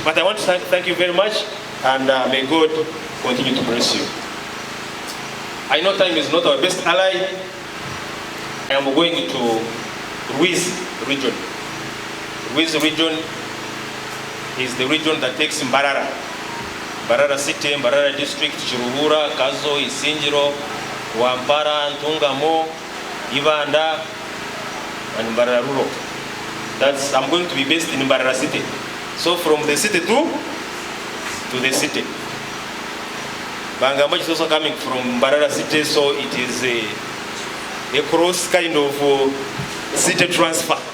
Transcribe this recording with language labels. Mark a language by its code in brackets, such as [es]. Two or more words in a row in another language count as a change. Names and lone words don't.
[en] But I want to thank you very much, and may God continue to bless you. I know time is not our best ally. I am going to Ruiz region. Ruiz region is the region that takes Mbarara. Mbarara city, Mbarara district, Chiruhura, Kazo, Isinjiro, Wampara, Ntungamo, Ibanda, and Mbarara rural. I'm going to be based in Mbarara city. So from the city to the city. Bangambachi is also coming from Mbarara city, so it is a cross kind of city transfer.